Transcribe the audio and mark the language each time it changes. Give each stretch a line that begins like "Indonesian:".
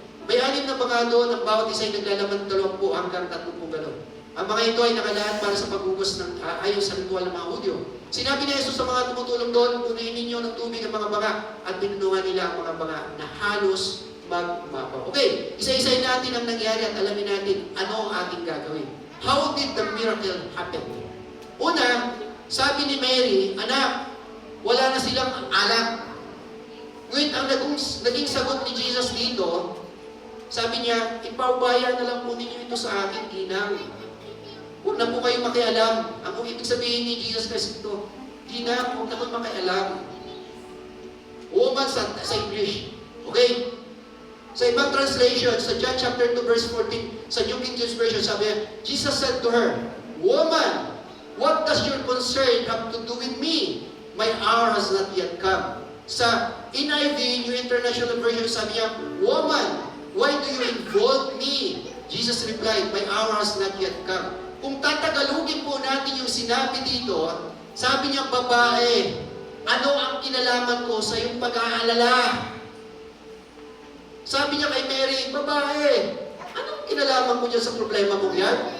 Filipino: May 6 na mga doon, ang bawat isa ay naglalaman 20 hanggang 30 galon. Ang mga ito ay nakalaan para sa pagugos ng ayon sa ritual ng mga Hudyo. Sinabi ni Jesus sa mga tumutulong doon, punuin ninyo ng tubig ang mga banga at binunuhan nila ang mga banga na halos magmapaw. Okay, isa-isayin natin ang nangyari at alamin natin ano ang ating gagawin.
English: How did the miracle happen?
Filipino: Una, sabi ni Mary, anak, wala na silang alak. Ngunit ang naging sagot ni Jesus dito, sabi niya, ipaubaya na lang po ninyo ito sa akin, ginang. Huwag na po kayo makialam. Ang ibig sabihin ni Jesus Christ ito, ginang, huwag na po makialam.
English: Woman
Filipino: sa English. Okay? Sa ibang translation,
English: sa John chapter 2 verse 14, sa New King James Version,
Filipino: sabi niya,
English: Jesus said to her, "Woman, what does your concern have to do with me? My hour has not yet come." Sa NIV, New International Version,
Filipino: sabi niya,
English: "Woman, why do you involve me?" Jesus replied, "My hour has not yet come."
Filipino: Kung tatagalugin po natin yung sinabi dito, sabi niya, "Babae, ano ang kinalaman ko sa iyong pag-aalala?" Sabi niya kay Mary, "Babae, anong kinalaman ko dyan sa problema mo yan?